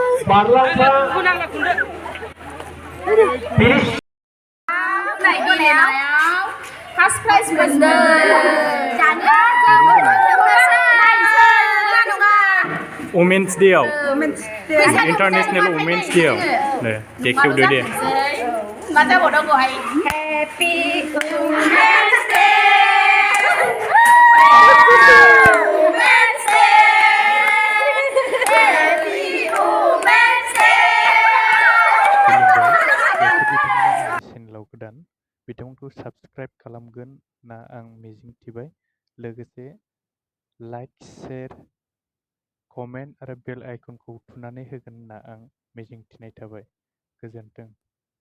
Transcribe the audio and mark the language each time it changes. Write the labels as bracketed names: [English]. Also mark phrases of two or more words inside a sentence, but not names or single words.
[English] First prize winner. Women's Day International Women's Day [Korean] 네, 개키우드 데 맞아 뭐라고 해? [English] Happy Women's Day. Women's Day. Happy Women's Day. [Bodo] Channel goदान बिथांमोनखौ subscribe खालामगोन ना आं मिजिं थिबाय लोगोसे [English] like share comment [Bodo] आरो [English] bell icon [Bodo] थुनानै होगोन होनना आं मिजिं थिनाय थाबाय गोजोन्थों।